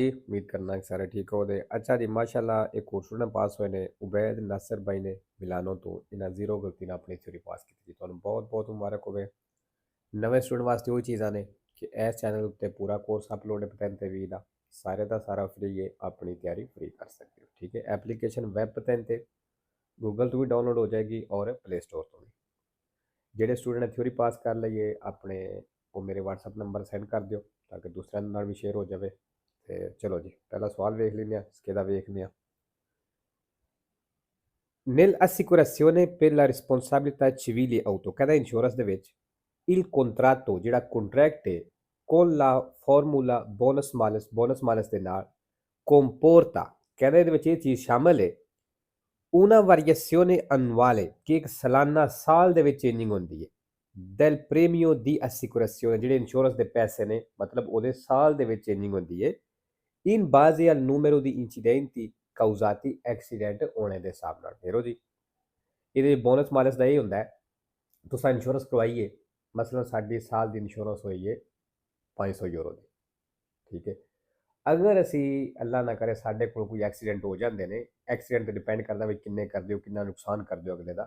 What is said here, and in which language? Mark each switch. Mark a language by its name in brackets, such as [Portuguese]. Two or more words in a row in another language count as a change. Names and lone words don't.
[Punjabi] ਉਮੀਦ ਕਰਨਾ ਕਿ ਸਾਰੇ ਠੀਕ ਹੋ। ਅੱਛਾ ਜੀ, ਮਾਸ਼ਾੱਲਾਹ ਇੱਕ ਔਰ ਸਟੂਡੈਂਟ ਪਾਸ ਹੋਏ ਨੇ ਉਬੈਦ ਨਾਸਿਰ ਭਾਈ ਨੇ ਮਿਲਾਨੋ ਤੋਂ ਇਨ੍ਹਾਂ ਜ਼ੀਰੋ ਗਲਤੀ ਨਾ ਆਪਣੀ ਥਿਊਰੀ ਪਾਸ ਕੀ ਸੀ। ਤਾਂ ਬਹੁਤ ਬਹੁਤ ਮੁਬਾਰਕ ਹੋਵੇ। ਨਵੇਂ ਸਟੂਡੈਂਟ ਵਾਸਤੇ ਉਹ ਚੀਜ਼ ਆਣੇ ਕਿ ਇਸ ਚੈਨਲ ਉੱਤੇ ਪੂਰਾ ਕੋਰਸ ਅਪਲੋਡ ਹੈ ਪਤਨ ਵੀ ਦਾ ਸਾਰੇ ਦਾ ਸਾਰਾ ਫ੍ਰੀ ਹੈ, ਆਪਣੀ ਤਿਆਰੀ ਫ੍ਰੀ ਕਰ ਸਕਦੇ ਹੋ। ਠੀਕ ਹੈ, ਐਪਲੀਕੇਸ਼ਨ ਵੈੱਬ ਪਤਨ ਤੇ ਗੂਗਲ ਤੋਂ ਵੀ ਡਾਊਨਲੋਡ ਹੋ ਜਾਏਗੀ ਤੇ ਪਲੇ ਸਟੋਰ ਤੋਂ ਵੀ। ਜਿਹੜੇ ਸਟੂਡੈਂਟ ਨੇ ਥਿਊਰੀ ਪਾਸ ਕਰ ਲਈਏ ਆਪਣੇ ਉਹ ਮੇਰੇ WhatsApp ਨੰਬਰ ਸੈਂਡ ਕਰ ਦਿਓ ਤਾਂ ਕਿ ਦੂਸਰਿਆਂ ਨਾਲ ਵੀ ਸ਼ੇਅਰ ਹੋ ਜਾਵੇ। ਤੇ ਚਲੋ ਜੀ, ਪਹਿਲਾ ਸਵਾਲ ਵੇਖ ਲੈਂਦੇ ਹਾਂ, ਸਕੇਦਾ ਵੇਖਦੇ ਹਾਂ। [Italian] Nell'assicurazione per la responsabilità civile auto, [Punjabi] ਕਹਿੰਦਾ ਇੰਸ਼ੋਰੈਂਸ ਦੇ ਵਿੱਚ [Italian] il contratto [Punjabi] ਜਿਹੜਾ ਕੰਟਰੈਕਟ ਹੈ [Italian] con la formula bonus malus [Punjabi] ਦੇ ਨਾਲ comporta, ਕਹਿੰਦਾ ਇਹਦੇ ਵਿੱਚ ਇਹ ਚੀਜ਼ ਸ਼ਾਮਲ ਹੈ [Italian] una variazione annuale [Punjabi] ਕਿ ਇੱਕ ਸਾਲਾਨਾ ਸਾਲ ਦੇ ਵਿੱਚ ਚੇਂਜਿੰਗ ਹੁੰਦੀ ਹੈ [Italian] del premio di assicurazione [Punjabi] ਜਿਹੜੇ ਇੰਸ਼ੋਰੈਂਸ ਦੇ ਪੈਸੇ ਨੇ ਮਤਲਬ ਉਹਦੇ ਸਾਲ ਦੇ ਵਿੱਚ ਚੇਂਜਿੰਗ ਹੁੰਦੀ ਹੈ [Italian] in base al numero di incidenti causati [Punjabi] accident ਹੋਣੇ ਦੇ ਹਿਸਾਬ ਨਾਲ। ਫੇਰੋ ਜੀ, ਇਹਦੇ ਬੋਨਸ ਮਾਲਸ ਦਾ ਇਹ ਹੁੰਦਾ ਹੈ ਤੁਸੀਂ ਇੰਸ਼ੋਰੈਂਸ ਕਰਵਾਈਏ, ਮਸਲਨ ਸਾਡੀ ਸਾਲ ਦੀ ਇੰਸ਼ੋਰੈਂਸ ਹੋਈ ਹੈ 500 ਯੂਰੋ ਦੀ। ਠੀਕ ਹੈ, ਅਗਰ ਅਸੀਂ ਅੱਲਾ ਨਾ ਕਰੇ ਸਾਡੇ ਕੋਲ ਕੋਈ ਐਕਸੀਡੈਂਟ ਹੋ ਜਾਂਦੇ ਨੇ, ਐਕਸੀਡੈਂਟ ਤੇ ਡਿਪੈਂਡ ਕਰਦਾ ਵੀ ਕਿੰਨੇ ਕਰਦੇ ਹੋ, ਕਿੰਨਾ ਨੁਕਸਾਨ ਕਰਦੇ ਹੋ ਅਗਲੇ ਦਾ।